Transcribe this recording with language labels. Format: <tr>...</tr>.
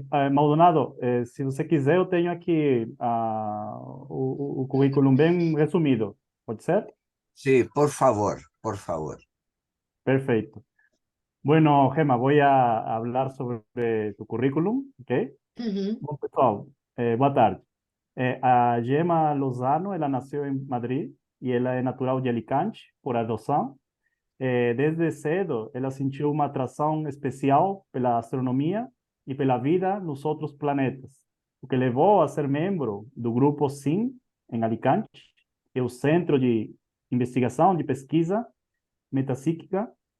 <pt>Maldonado, se você quiser, eu tenho aqui o currículo bem resumido. Pode ser?</pt> <es>Sí, por favor, por favor. Perfecto. Bueno, Gemma, voy a hablar sobre tu currículum, ¿ok? Ujú.</es> <pt>Bom, pessoal, boa tarde. A Gemma Lozano, ela nasceu em Madrid e ela é natural de Alicante, por adoção. Desde cedo, ela sentiu uma atração especial pela astronomia e pela vida nos outros planetas, o que levou a ser membro do grupo SIM, em Alicante, que é o Centro de Investigação de Pesquisa Metapsíquica.</pt>